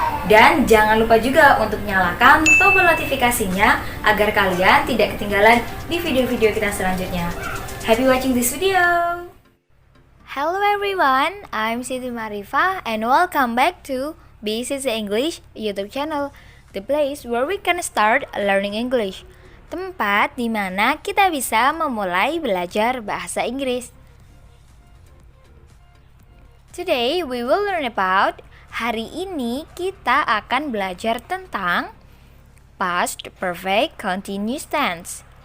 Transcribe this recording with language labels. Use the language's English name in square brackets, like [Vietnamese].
[Indonesian] Dan jangan lupa juga untuk nyalakan tombol notifikasinya agar kalian tidak ketinggalan di video-video kita selanjutnya. [English] Happy watching this video! Hello everyone, I'm Siti Marifa and welcome back to BCC English YouTube channel, the place where we can start learning English. [Indonesian] Tempat di mana kita bisa memulai belajar bahasa Inggris. [English] Today we will learn about, [Indonesian] hari ini kita akan belajar tentang past perfect continuous tense.